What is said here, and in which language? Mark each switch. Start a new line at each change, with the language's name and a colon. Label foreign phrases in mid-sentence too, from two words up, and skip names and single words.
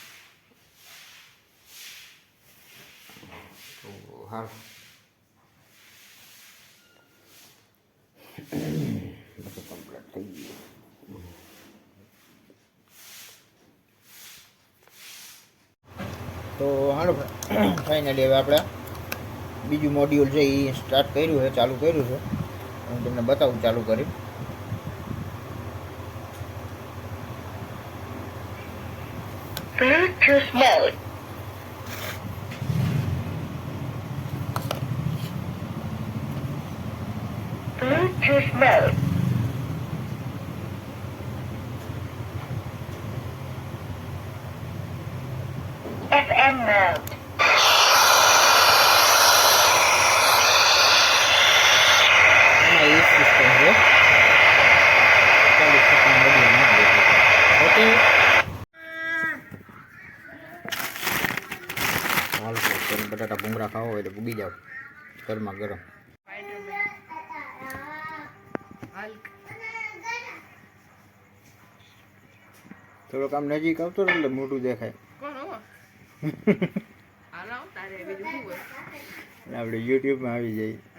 Gujarati: તો હા બધું કમ્પ્લીટ થઈ ગયું। તો હાલો ફાઇનલી હવે આપણે બીજું મોડ્યુલ છે એ સ્ટાર્ટ કર્યું છે, ચાલુ કર્યું છે। હું તમને બતાવું ચાલુ કરી।
English: Bluetooth mode. Bluetooth mode. FM mode.
Hindi: ये सिस्टम है 40 सेकंड वीडियो में देखो।
Gujarati: ઓકે હાલ તો બટાટા ભૂંગરા ખાઓ હોય તો ભૂગી જાવ ગરમા ગરમ। થોડો કામ નજીક આવતો ને એટલે મોટું દેખાય। આપણે યુટ્યુબમાં આવી જઈએ।